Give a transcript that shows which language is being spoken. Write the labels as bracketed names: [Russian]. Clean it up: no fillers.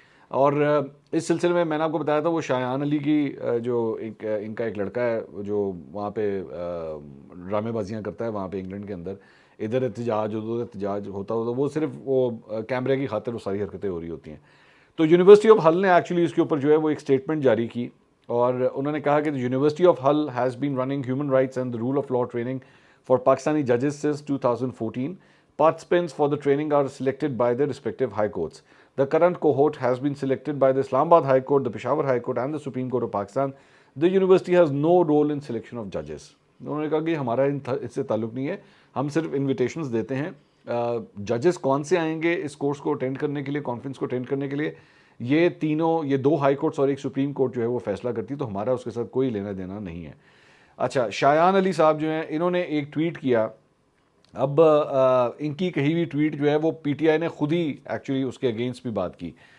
[Urdu] اور اس سلسلے میں نے آپ کو بتایا تھا وہ شایان علی کی جو ان کا ایک لڑکا ہے جو وہاں پہ ڈرامے بازیاں کرتا ہے وہاں پہ انگلینڈ کے اندر, ادھر احتجاج ادھر احتجاج ہوتا وہ صرف وہ کیمرے کی خاطر وہ ساری حرکتیں ہو رہی ہوتی ہیں. تو [English] University of ہل نے actually اس کے اوپر جو ہے وہ ایک اسٹیٹمنٹ جاری کی, اور انہوں نے کہا کہ یونیورسٹی آف ہل has been running human rights and role of law training for Pakistani ججز since 2014. Participants for the training are selected by their respective high courts. The current cohort has been selected by the Islamabad High Court, the Peshawar High Court and the Supreme Court of Pakistan. The university has no role in selection of judges. [Urdu] انہوں نے کہا کہ ہمارا اس سے تعلق نہیں ہے, ہم صرف انویٹیشنز دیتے ہیں. ججز کون سے آئیں گے اس کورس کو اٹینڈ کرنے کے لیے, کانفرنس کو اٹینڈ کرنے کے لیے, یہ دو ہائی کورٹس اور ایک سپریم کورٹ جو ہے وہ فیصلہ کرتی ہے, تو ہمارا اس کے ساتھ کوئی لینا دینا نہیں ہے. اچھا شایان علی صاحب جو ہیں انہوں نے ایک ٹویٹ کیا. اب ان کی کہی ہوئی ٹویٹ جو ہے وہ پی ٹی آئی نے خود ہی ایکچولی اس کے اگینسٹ بھی بات کی.